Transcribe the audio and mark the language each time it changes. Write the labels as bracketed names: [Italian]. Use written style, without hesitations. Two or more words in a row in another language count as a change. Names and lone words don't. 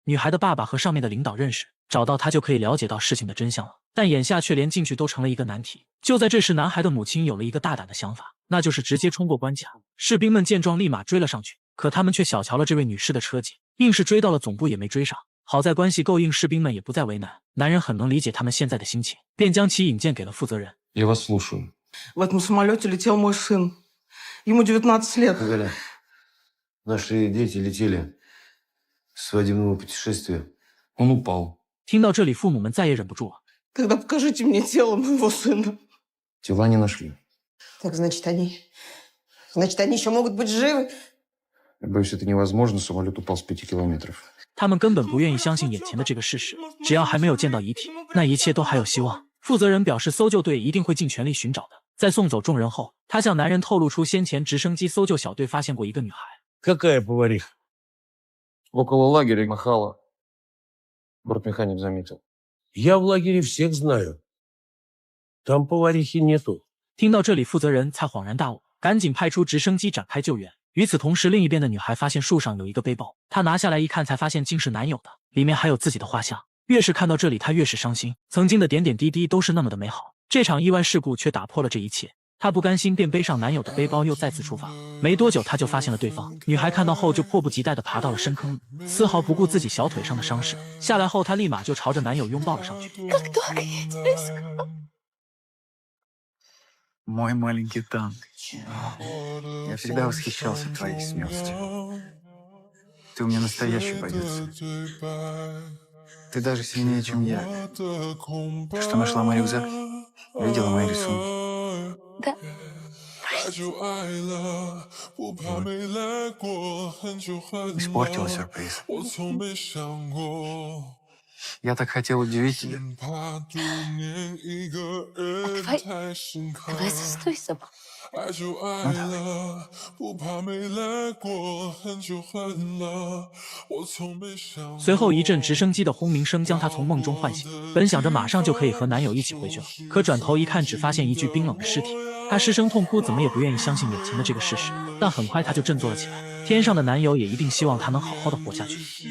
[Chinese] 女孩的爸爸和上面的领导认识，找到他就可以了解到事情的真相了，但眼下却连进去都成了一个难题。就在这时，男孩的母亲有了一个大胆的想法，那就是直接冲过关卡。士兵们见状立马追了上去，可他们却小瞧了这位女士的车技，硬是追到了总部也没追上。好在关系够硬，士兵们也不再为难，男人很能理解他们现在的心情，便将其引荐给了负责人。 [Russian] Я вас слушаю. В этом самолете летел мой сын. Ему 19 лет. Галя, наши дети летели с свадебного путешествия. Он упал. [Chinese] 听到这里，父母们再也忍不住了。 [Russian] Тогда покажите мне тело моего сына. Тела не нашли. Так, значит, они еще могут быть живы? Я боюсь, это невозможно. Самолет упал с 5 километров. [Chinese] 他们根本不愿意相信眼前的这个事实，只要还没有见到遗体，那一切都还有希望。负责人表示，搜救队一定会尽全力寻找的。在送走众人后，他向男人透露出先前直升机搜救小队发现过一个女孩。 [Russian] Какая повариха? Около лагеря махала. Бортмеханик заметил. Я в лагере всех знаю. Там поварихи нету. [Chinese] 听到这里，负责人才恍然大悟，赶紧派出直升机展开救援。与此同时，另一边的女孩发现树上有一个背包，她拿下来一看，才发现竟是男友的，里面还有自己的画像。越是看到这里，她越是伤心，曾经的点点滴滴都是那么的美好，这场意外事故却打破了这一切。她不甘心，便背上男友的背包，又再次出发。没多久，她就发现了对方。女孩看到后，就迫不及待地爬到了深坑里，丝毫不顾自己小腿上的伤势。下来后，她立马就朝着男友拥抱了上去。 [Russian] Мой маленький танк. Я всегда восхищался твоей смелостью. Ты у меня настоящий бойец. Ты даже сильнее, чем я. Ты что, нашла мой рюкзак? Видела мои рисунки? Да. Испортила сюрприз. Я так хотел удивить тебя. Давай застой сама. Ну, давай. [Chinese] 随后一阵直升机的轰鸣声将她从梦中唤醒，本想着马上就可以和男友一起回去了，可转头一看，只发现一具冰冷的尸体。她失声痛哭，怎么也不愿意相信眼前的这个事实。但很快她就振作了起来，天上的男友也一定希望她能好好的活下去。